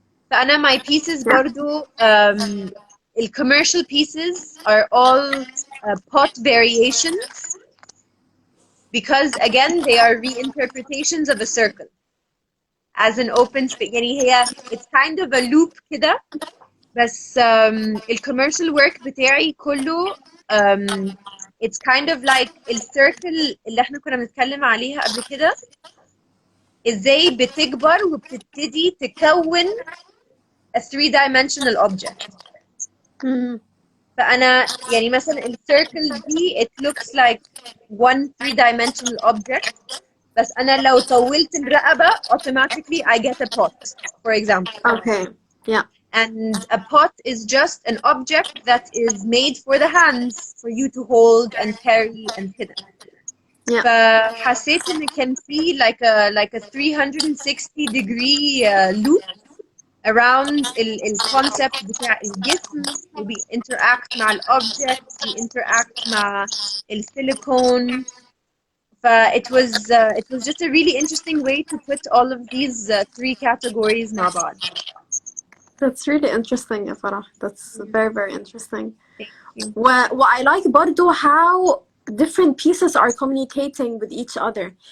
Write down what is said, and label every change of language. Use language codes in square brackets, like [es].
[ar] فأنا [en] my pieces Yeah. [ar] برضو [en] the commercial pieces are all pot variations because again they are reinterpretations of a circle as an open space. [ar] يعني هي [en] it's kind of a loop [ar] كده، بس ال [en] commercial work [ar] بتاعي كله [en] it's kind of like [ar] الcircle اللي احنا كنا بنتكلم عليها قبل كده، ازاي بتكبر وبتبتدي تكون [en] a three-dimensional object. Mm. [ar] فأنا يعني مثلا الcircle دي [en] it looks like one three-dimensional object، [ar] بس أنا لو طولت الرقبة [en] automatically I get a pot, for example. Okay. Yeah. And a pot is just an object that is made for the hands for you to hold and carry and [ar] كده. [en] Yeah. [ar] فحسيت إن كان في [en] like a 360 degree loop around [ar] الكونسبت بتاع الجسم، وبي interact مع الobjects، بي interact مع السيليكون. [en] ف it was just a really interesting way to put all of these three categories [ar] مع بعض. [en] That's really interesting يا فرح. That's very very interesting. Thank you. What I like [ar] برضو [en] how different pieces are communicating with each other.